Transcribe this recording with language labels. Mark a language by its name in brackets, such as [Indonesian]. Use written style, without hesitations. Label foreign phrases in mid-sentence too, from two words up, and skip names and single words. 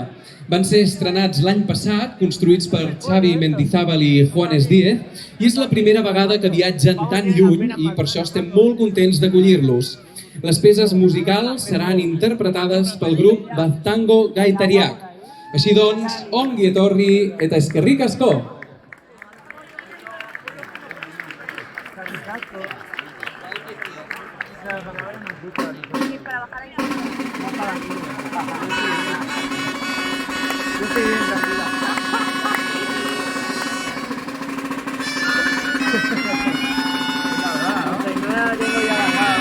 [Catalan] Van ser estrenats l'any passat, construïts per Xavi Mendizábal i Juanes Díez, i és la primera vegada que viatgen tan lluny i per això estem molt contents d'acollir-los. Les peces musicals seran interpretades pel grup Baztango Gaitariak. Així doncs, [Basque] ongi etorri eta eskerrik asko! [Spanish] Sí, para bajar ahí. Yo estoy bien, tranquila. No sé, no la tengo ya bajada.